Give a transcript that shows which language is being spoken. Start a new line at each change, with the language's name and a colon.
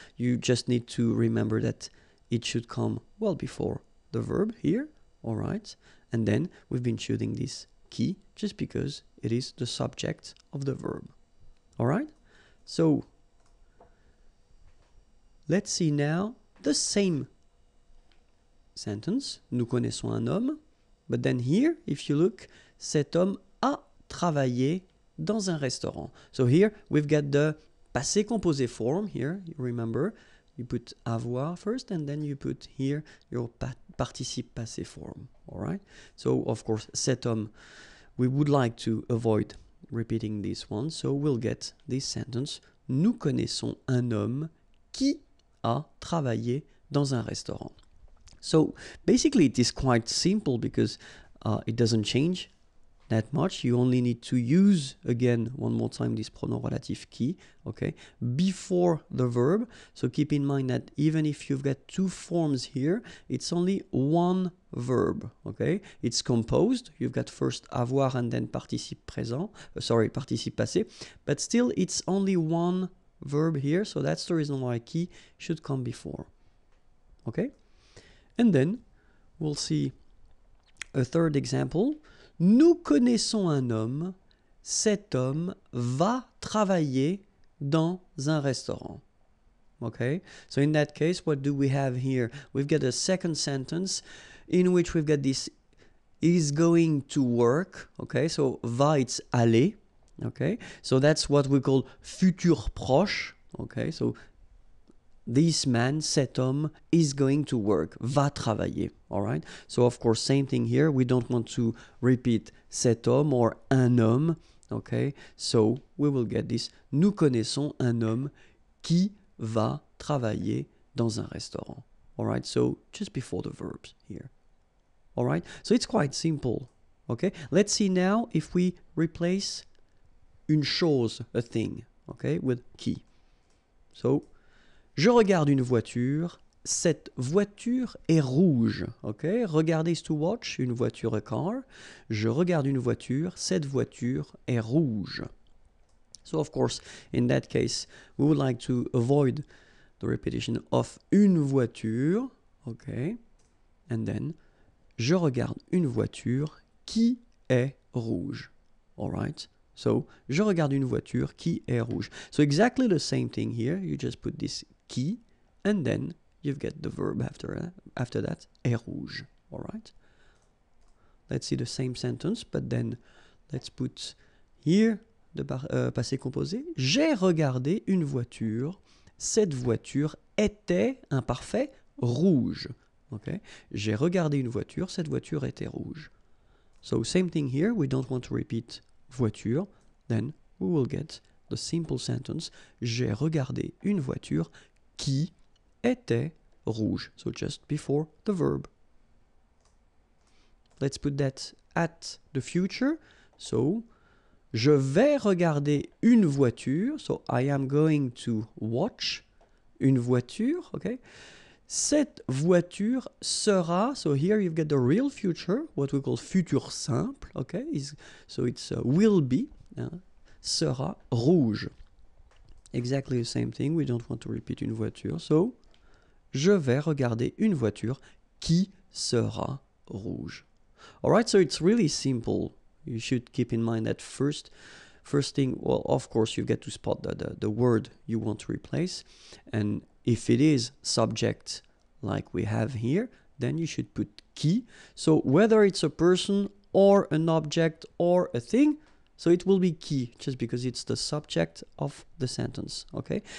English: You just need to remember that it should come well before the verb here. All right? And then we've been choosing this qui just because it is the subject of the verb. All right? So let's see now the same sentence.
French: Nous connaissons un homme.
English: But then here, if you look,
French: cet homme a travaillé dans un restaurant.
English: So here we've got the passé composé form here. You remember, you put avoir first and then you put here your participe passé form. All right. So of course,
French: cet homme,
English: we would like to avoid repeating this one. So we'll get this sentence.
French: Nous connaissons un homme qui a travaillé dans un restaurant.
English: So basically it is quite simple because it doesn't change that much. You only need to use, again, one more time, this pronom relatif qui, okay, before the verb. So keep in mind that even if you've got two forms here, it's only one verb, okay? It's composed. You've got first avoir and then participe présent, participe passé, but still it's only one verb here. So that's the reason why qui should come before, okay? And then we'll see a third example.
French: Nous connaissons un homme. Cet homme va travailler dans un restaurant.
English: Okay? So in that case, what do we have here? We've got a second sentence in which we've got this is going to work. Okay? So va, it's aller. Okay? So that's what we call futur proche. Okay? So this man,
French: cet homme,
English: is going to work,
French: va travailler,
English: all right? So, of course, same thing here. We don't want to repeat cet homme or un homme, okay? So, we will get this.
French: Nous connaissons un homme qui va travailler dans un restaurant.
English: Alright, so just before the verbs here. Alright, so it's quite simple. Okay, let's see now if we replace une chose, a thing, okay, with qui.
French: So, je regarde une voiture, cette voiture est rouge. Okay, regarder
English: is to watch,
French: une voiture,
English: a car.
French: Je regarde une voiture, cette voiture est rouge.
English: So, of course, in that case, we would like to avoid the repetition of une voiture. Okay, and then,
French: je regarde une voiture qui est rouge. Alright? So, je regarde une voiture qui est rouge.
English: So, exactly the same thing here. You just put this qui, and then you get the verb after that,
French: est rouge.
English: Alright? Let's see the same sentence, but then let's put here the passé composé.
French: J'ai regardé une voiture. Cette voiture était, imparfait, rouge. Okay? J'ai regardé une voiture. Cette voiture était rouge.
English: So, same thing here. We don't want to repeat voiture. Then we will get the simple sentence.
French: J'ai regardé une voiture qui était rouge.
English: So, just before the verb. Let's put that at the future.
French: So, je vais regarder une voiture.
English: So, I am going to watch
French: une voiture.
English: Okay?
French: Cette voiture sera,
English: so here you've got the real future, what we call futur simple, okay? So it's will be,
French: sera rouge.
English: Exactly the same thing, we don't want to repeat une voiture.
French: So, je vais regarder une voiture qui sera rouge.
English: Alright, so it's really simple. You should keep in mind that first thing, well, of course, you get to spot the word you want to replace. And if it is subject like we have here, then you should put qui. So whether it's a person or an object or a thing, so it will be qui, just because it's the subject of the sentence, okay?